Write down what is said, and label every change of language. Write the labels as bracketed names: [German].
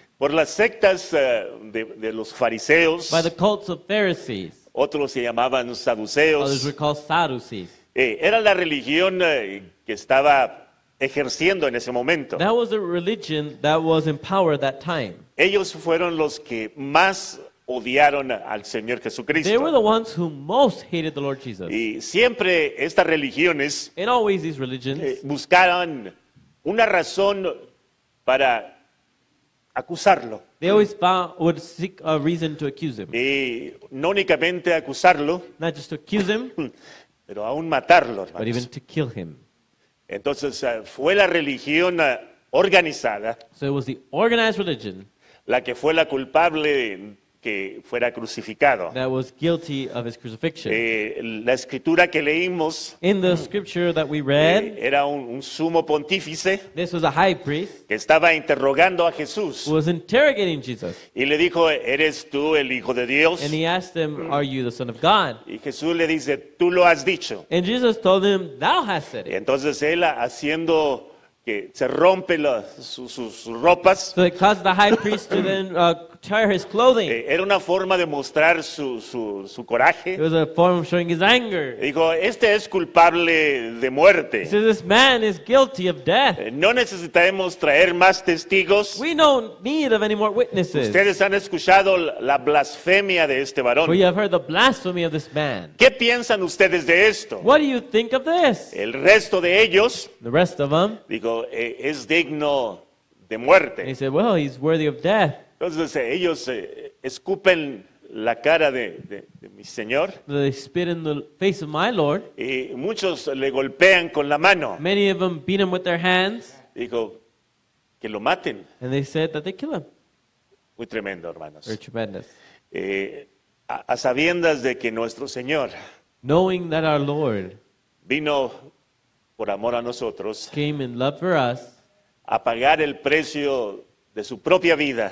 [Spanish] por las sectas de los fariseos, [English] by the cults of Pharisees. [Spanish] otros se llamaban [English] Others [Spanish] saduceos. [English] were called Sadducees. [Spanish] Era la religión que estaba ejerciendo en ese momento. [English] That was the religion that was in power at that time. [Spanish] Ellos fueron los que más odiaron al Señor [English] They were the [Spanish] Jesucristo. [English] ones who most hated the Lord Jesus. [Spanish] Y siempre estas religiones [English] And always these religions, [Spanish] buscaban una razón para acusarlo. [English] they always would seek a reason to accuse him. [Spanish] Y no únicamente acusarlo, [English] Not just to accuse him, [Spanish] pero aún matarlo, [English] but even [Spanish] hermanos. [English] to kill him. [Spanish] Entonces fue la religión organizada [English] So it was the organized religion [Spanish] la que fue la culpable que fuera crucificado. [English] that was guilty of his crucifixion. [Spanish] La escritura que leímos [English] In the scripture that we read, [Spanish] era un sumo pontífice [English] this was a high priest [Spanish] que estaba interrogando a Jesús [English] who was interrogating Jesus. [Spanish] y le dijo, ¿eres tú el Hijo de Dios? [English] And he asked him, "Are you the Son of God?" [Spanish] Y Jesús le dice, tú lo has dicho. [English] And Jesus told him, "Thou hast said [Spanish] Y [English] it." [Spanish] entonces él, haciendo que se rompe sus ropas, [English] So it caused the high priest to then tear his clothing. [Spanish] era una forma de mostrar su [English] It [Spanish] coraje. [English] was a form of showing his anger. [Spanish] Dijo, este es culpable de muerte. [English] He says, "This man is guilty of death. [Spanish] No necesitaremos traer más testigos. [English] We don't need of any more witnesses. [Spanish] Ustedes han escuchado la blasfemia de este [English] For [Spanish] varón. [English] you have heard the blasphemy of this man. [Spanish] ¿Qué piensan ustedes de esto? [English] What do you think of this?" [Spanish] El resto de ellos, [English] The rest of them, [Spanish] dijo, es digno de [English] and he [Spanish] muerte. [English] said, "Well, he's worthy of death." [Spanish] Entonces ellos escupen la cara de mi Señor [English] So they spit in the face of my Lord. [Spanish] y muchos le golpean con la mano. [English] Many of them beat him with their hands, [Spanish] Dijo, que lo maten. [English] and they said that they kill him. [Spanish] Muy tremendo, hermanos. [English] Very tremendous. [Spanish] A sabiendas de que nuestro Señor [English] Knowing that our Lord [Spanish] vino por amor a nosotros [English] came in love for us [Spanish] a pagar el precio de su propia vida